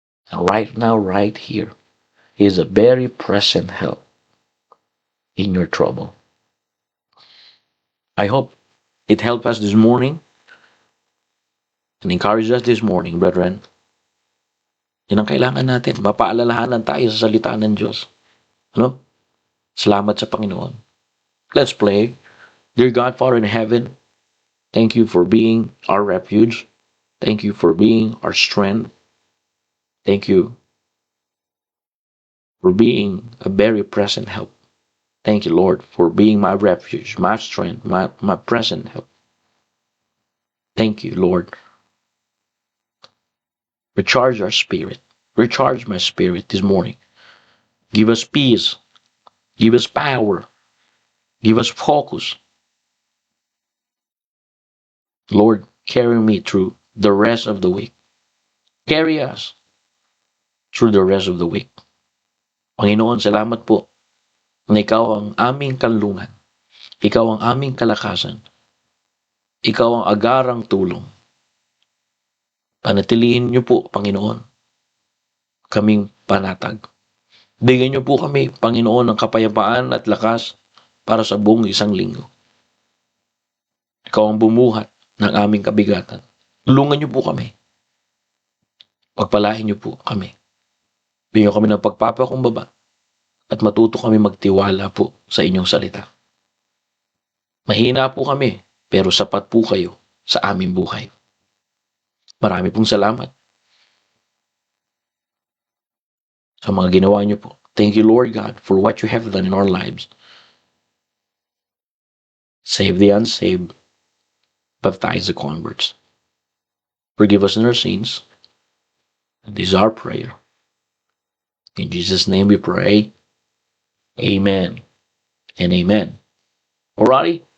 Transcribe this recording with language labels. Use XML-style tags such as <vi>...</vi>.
<en>And right now, right here, he is a very present help in your trouble. I hope it helped us this morning and encouraged us this morning, brethren.</en> <tl>Yan ang kailangan natin. Mapaalalahanan tayo sa salita ng Diyos. Ano? Salamat sa Panginoon.</tl> <en>Let's pray. Dear God, Father in heaven, thank you for being our refuge. Thank you for being our strength. Thank you for being a very present help. Thank you, Lord, for being my refuge, my strength, my present help. Thank you, Lord. Recharge our spirit. Recharge my spirit this morning. Give us peace. Give us power. Give us focus. Lord, carry me through the rest of the week. Carry us through the rest of the week.</en> <tl>Panginoon, salamat po na ikaw ang aming kanlungan. Ikaw ang aming kalakasan. Ikaw ang agarang tulong. Panatilihin niyo po, Panginoon, kaming panatag. Bigyan niyo po kami, Panginoon, ng kapayapaan at lakas para sa buong isang linggo. Ikaw ang bumuhat ng aming kabigatan. Tulungan niyo po kami. Pagpalain niyo po kami. Bigyan kami ng pagpapakumbaba at matuto kami magtiwala po sa inyong salita. Mahina po kami, pero sapat po kayo sa aming buhay. Marami pong salamat sa mga ginawa niyo po.</tl> <en>Thank you, Lord God, for what you have done in our lives. Save the unsaved, baptize the converts. Forgive us in our sins. And this is our prayer. In Jesus' name we pray. Amen and amen. Alrighty.</en>